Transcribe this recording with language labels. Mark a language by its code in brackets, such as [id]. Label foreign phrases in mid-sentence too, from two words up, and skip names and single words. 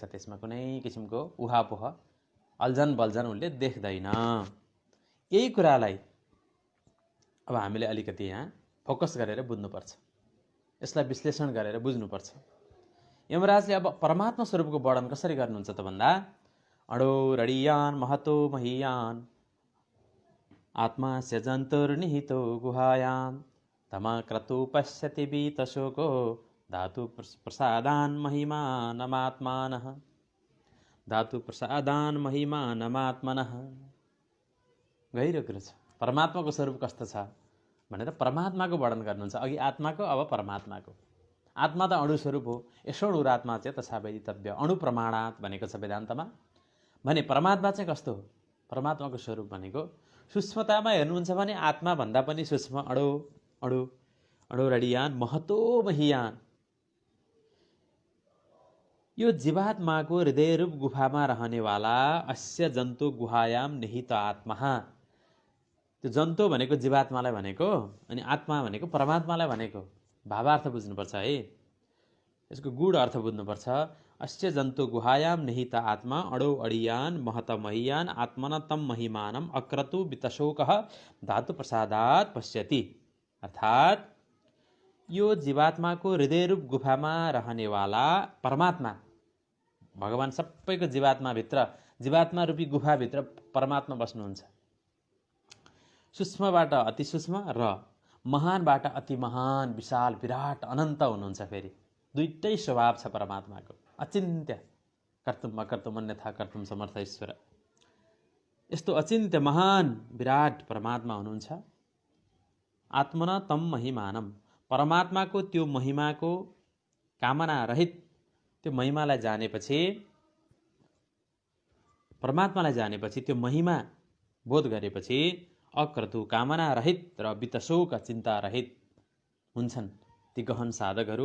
[ne] त्यसमा कुनै किसिमको उहापोह अल्झन बल्झन उसले देख्दैन। यही कुरालाई अब हामीले अलिकति यहाँ फोकस गरेर बुझ्नुपर्छ, यसलाई विश्लेषण गरेर बुझ्नुपर्छ। यमराजले अब परमात्मा स्वरूपको वर्णन कसरी गर्नुहुन्छ त भन्दा, [sa] अणो रडियान महतो महीयान आत्मा स्यजन्तुर्निहितो गुहायाम तमा क्रतु पश्यति बीतशोको धातु प्रसादान महिमानमात्मानः। धातु प्रसादान महिमानमात्मनः। [ne] गहिरो कुरो छ। परमात्माको स्वरूप कस्तो छ भनेर परमात्माको वर्णन गर्नुहुन्छ। अघि आत्माको, अब परमात्माको। आत्मा त अणु स्वरूप हो। [sa] यशोणुरात्मा चाहिँ तथा वेदितव्य, अणु प्रमाणात् [ne] भनेको छ वेदान्तमा। भने परमात्मा चाहिँ कस्तो हो? परमात्माको स्वरूप भनेको सूक्ष्मतामा हेर्नुहुन्छ भने आत्मा भन्दा पनि सूक्ष्म, [sa] अणु अणु अणु रडियान महतो महीयान। [ne] यो जीवात्माको हृदयरूप गुफामा रहनेवाला [sa] अस्य जन्तु गुहायाम निहित आत्मा। [ne] त्यो जन्तु भनेको जीवात्मालाई भनेको, अनि आत्मा भनेको परमात्मालाई भनेको। भावार्थ बुझ्नुपर्छ है, यसको गूढ अर्थ बुझ्नुपर्छ। [sa] अस्य जन्तु गुहायाम निहित आत्मा अणो अडियान महत महीयान आत्मन तम महिमानम अक्रतु वितशोकः धातु प्रसादात् पश्यति। [ne] अर्थात् यो जीवात्माको हृदयरूप गुफामा रहनेवाला परमात्मा भगवान सबैको जीवात्माभित्र, जीवात्मा रूपी गुफाभित्र परमात्मा बस्नुहुन्छ। सूक्ष्मबाट अति सूक्ष्म र महानबाट अति महान, विशाल विराट अनन्त हुनुहुन्छ। फेरि दुईटै स्वभाव छ परमात्माको। [sa] अचिन्त्य, कर्तुम् अकर्तुम् अन्यथा कर्तुम् समर्थ ईश्वर। [ne] यस्तो अचिन्त्य महान विराट परमात्मा हुनुहुन्छ। [sa] आत्मना तम महिमानम, [ne] परमात्माको त्यो महिमाको कामना रहित त्यो महिमालाई जानेपछि, परमात्मालाई जानेपछि, त्यो महिमा बोध गरेपछि अक्रतु कामना रहित र वितशोक चिन्ता रहित हुन्छन् ती गहन साधकहरू।